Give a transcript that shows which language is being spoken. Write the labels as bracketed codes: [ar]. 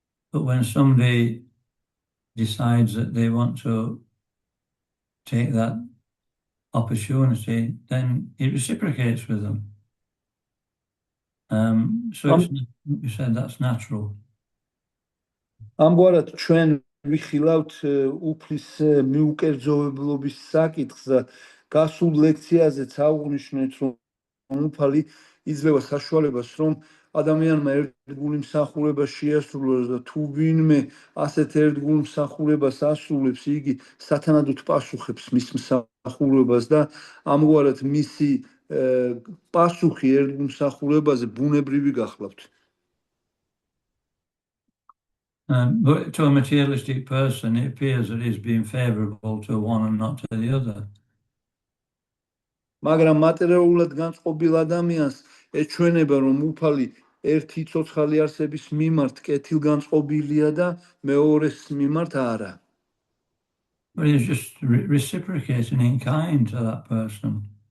[en] But when somebody decides that they want to take that opportunity, then he reciprocates with them. So you said that's natural. [ka] ამგვარად ჩვენ ვიხილავთ უფლის მიუკერძოებლობის საკითხს და გასულ ლექციაზეც აღვნიშნეთ, რომ უფალი იძლევა საშუალებას, რომ ადამიანმა ერთგული მსახურება შეასრულოს და თუ ვინმე ასეთ ერთგულ მსახურებას ასრულებს, იგი სათანადოდ პასუხებს მის მსახურებას და ამგვარად მისი პასუხი ერთგულ მსახურებაზე ბუნებრივი გახლავთ. [en] But to a materialistic person, it appears that he's being favorable to one and not to the other. [ka] მაგრამ მატერიალურად განწყობილ ადამიანს ეჩვენება, რომ უფალი ერთი ცოცხალი არსების მიმართ კეთილგანწყობილია და მეორეს მიმართ არა. [en] But he's just reciprocating in kind to that person.